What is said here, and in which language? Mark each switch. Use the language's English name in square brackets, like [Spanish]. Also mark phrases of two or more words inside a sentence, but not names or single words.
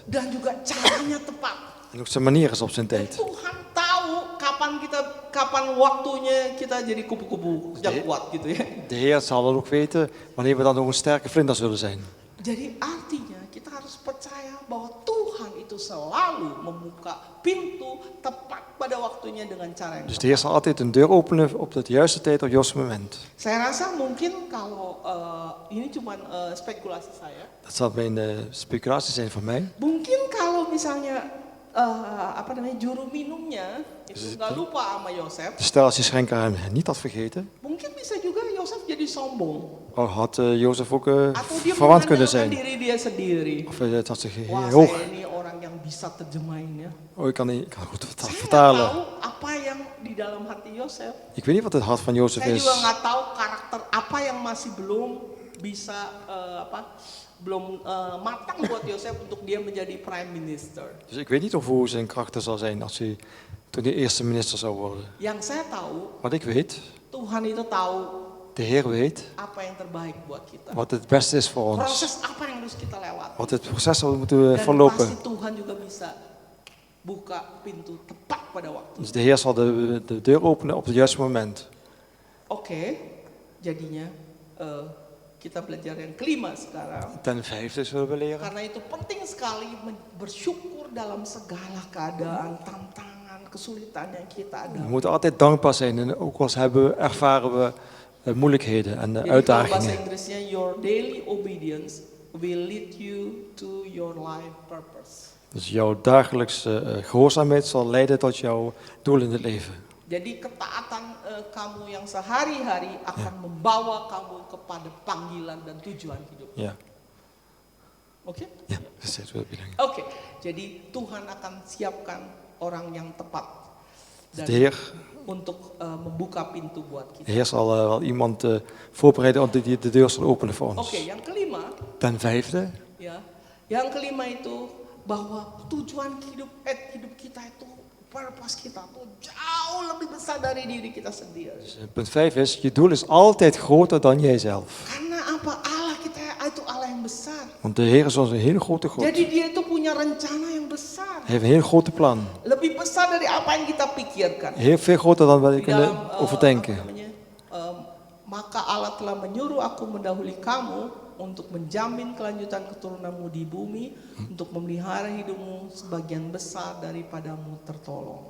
[Indonesian] Dan juga caranya tepat. [Dutch] En ook zijn manier is op zijn [Indonesian] Dan [Dutch] tijd. [Indonesian] Tuhan tahu kapan waktunya kita jadi kupu-kupu yang kuat gitu ya. [Dutch] De Heer zal dan ook weten wanneer we dan ook een sterke vlinder zullen zijn. [Indonesian] Jadi artinya kita harus percaya bahwa Tuhan itu selalu membuka pintu tepat pada waktunya dengan cara yang [Dutch] Dus [Indonesian] tepat. [Dutch] de Heer zal altijd een deur openen op de juiste tijd, op het juiste moment. [Indonesian] Saya rasa mungkin kalau ini cuma spekulasi saya. [Dutch] Dat zal mijn speculatie zijn van mij. [Indonesian] Mungkin kalau misalnya juru minumnya itu nggak lupa sama Yosef, [Dutch] Dus stel als die schenker hem niet had vergeten, [Indonesian] mungkin bisa juga Yosef jadi sombong [Dutch] had Jozef ook [Indonesian] atau dia [Dutch] verwant kunnen [Indonesian] mengandalkan [Dutch] zijn. [Indonesian] diri dia sendiri. [Dutch] Of het had zich [Indonesian] Wah, [Dutch] heel hoog. [Indonesian] saya ini orang yang bisa terjemahin ya. [Dutch] Oh, ik kan goed [Indonesian] Saya nggak [Dutch] vertalen. [Indonesian] tahu apa yang di dalam hati Yosef. [Dutch] Ik weet niet wat het hart van Jozef [Indonesian] Saya juga [Dutch] is. [Indonesian] nggak tahu karakter apa yang masih belum bisa matang buat Yosef untuk dia menjadi [English] prime minister. [Dutch] Dus ik weet niet of hoe zijn karakter zal zijn als hij toen hij eerste minister zou worden. [Indonesian] Yang saya tahu, [Dutch] Wat ik weet, [Indonesian] Tuhan itu tahu [Dutch] de Heer weet [Indonesian] apa yang terbaik buat kita. [Dutch] wat het beste is voor ons. [Indonesian] Proses apa yang harus kita lewati. [Dutch] Wat het proces zal moeten [Indonesian] Dan pasti [Dutch] verlopen. [Indonesian] Tuhan juga bisa buka pintu tepat pada waktu. [Dutch] Dus de Heer zal de deur openen op het juiste moment. [Indonesian] Oke, jadinya kita belajar yang kelima sekarang. [Dutch] Ten vijfde zullen we leren. [Indonesian] Karena itu penting sekali bersyukur dalam segala keadaan, tantangan, kesulitan yang kita ada. [Dutch] We moeten altijd dankbaar zijn. En ook als ervaren we moeilijkheden en [Indonesian] Jadi kalau bahasa [Dutch] uitdagingen. [Indonesian] Inggrisnya, [English] your daily obedience will lead you to your life purpose. [Dutch] Dus jouw dagelijkse gehoorzaamheid zal leiden tot jouw doel in het leven. [Indonesian] Jadi ketaatan kamu yang sehari-hari akan membawa kamu kepada panggilan dan tujuan hidup. [Dutch] Ja, [Indonesian] Oke? [Dutch] ja, dat is het wat ik bedoel. [Indonesian] Oke, jadi Tuhan akan siapkan orang yang tepat dan [Dutch] De Heer, [Indonesian] untuk membuka pintu buat [Dutch] de [Indonesian] kita. [Dutch] Heer zal wel iemand voorbereiden die de deur zal openen voor ons. [Indonesian] Oke, yang kelima, [Dutch] Ten vijfde, [Indonesian] ya, yang kelima itu bahwa tujuan hidup kita itu, purpose kita tuh jauh lebih besar dari diri kita sendiri. [Dutch] dus, punt 5 is, je doel is altijd groter dan jijzelf. [Indonesian] Karena apa? Allah kita itu Allah yang besar. [Dutch] Want de Heer is ons een hele grote God. [Indonesian] Jadi dia itu punya rencana yang besar. [Dutch] Hij heeft een heel grote plan. [Indonesian] Lebih besar dari apa yang kita pikirkan. [Dutch] Heel veel groter dan wat we [Indonesian] Di dalam [Dutch] kunnen overdenken. [Indonesian] maka Allah telah menyuruh aku mendahului kamu untuk menjamin kelanjutan keturunanmu di bumi, untuk memelihara hidupmu sebagian besar daripadamu tertolong.